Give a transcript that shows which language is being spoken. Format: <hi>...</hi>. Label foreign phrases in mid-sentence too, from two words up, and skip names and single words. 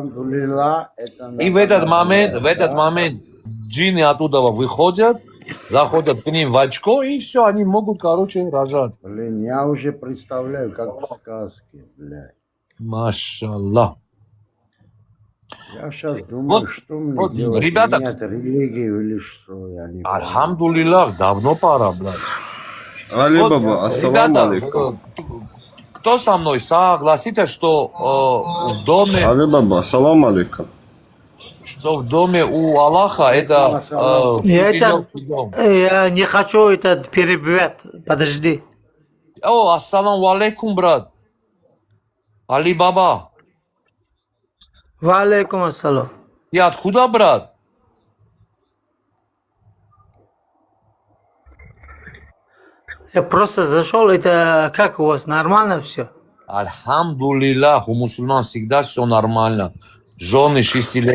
<ru>И в этот момент джинны оттуда выходят, заходят к ним в очко, и все, они могут, рожать. Блин, я уже представляю, как в сказке, блядь. Машаллах. Я сейчас думаю, что мне делать? Ребята, Нет религии или что, я не понимаю. Альхамдулиллах, давно пора, блядь. Али Баба,</ru> <ar>السلام عليكم.</ar> <ru>Кто со мной согласится, что в доме... Али Баба,</ru> <ar>السلام عليكم.</ar> <ru>Что в доме у Аллаха это... Я не хочу этот перебивать. Подожди.</ru> <ar>السلام عليكم, брат. Али Баба. وعليكم السلام.</ar> <ru>Ты откуда, брат? Я просто зашел, это как у вас, нормально все? Альхамдулиллах, у мусульман всегда все нормально. Жены 6-летние.</ru>